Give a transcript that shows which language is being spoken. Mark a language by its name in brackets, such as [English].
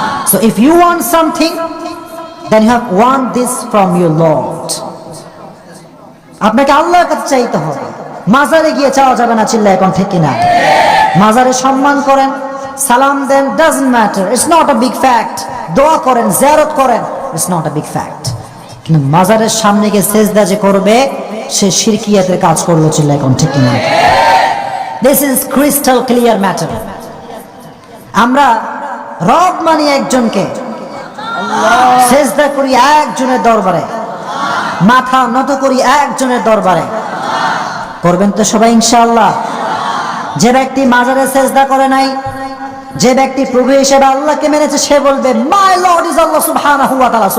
[English] So if you want something, then you have want this from your Lord. [Bangla] আপনাকে আল্লাহর কাছে চাইতে হবে, মাজারে গিয়ে চাওয়া যাবে না। চিল্লায় এখন ঠিক কিনা? মাজারে সম্মান করেন, সালাম দেন, [English] doesn't matter, it's not a big fact. [Bangla] দোয়া করেন, জিয়ারত করেন, [English] it's not a big fact. [Bangla] কিন্তু মাজারের সামনে গিয়ে সেজদা যে করবে সে শিরকিয়াতের কাজ করলো। চিল্লায় এখন ঠিক কিনা? [English] This is crystal clear matter. [Bangla] আমরা রব মানি একজনকে, সেজদা করি একজনের দরবারে, মাথা নত করি একজনের দরবারে। করবেন তো সবাই ইনশাআল্লাহ? যে ব্যক্তি মাজারে সেজদা করে নাই, যে ব্যক্তি প্রভু হিসেবে আল্লাহকে মেনেছে, সে বলবে [English] my lord is [Bangla] আল্লাহ সুবহানাহু ওয়া তাআলা।